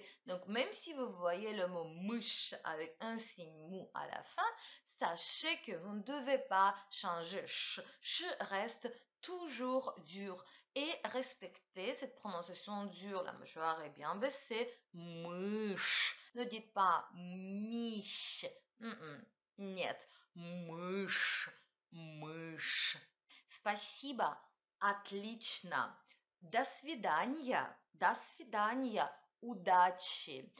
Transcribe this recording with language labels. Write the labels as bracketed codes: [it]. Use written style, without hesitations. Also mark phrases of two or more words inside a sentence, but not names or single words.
[fr] Donc, même si vous voyez le mot mouche avec un signe mou à la fin, sachez que vous ne devez pas changer ch. Ch reste toujours dur. Et respectez cette prononciation dure. La mâchoire est bien baissée. Mouche. Ne dites pas miche. [ru] Нет. Мышь. Мышь. Спасибо. Отлично. До свидания. До свидания. Удачи.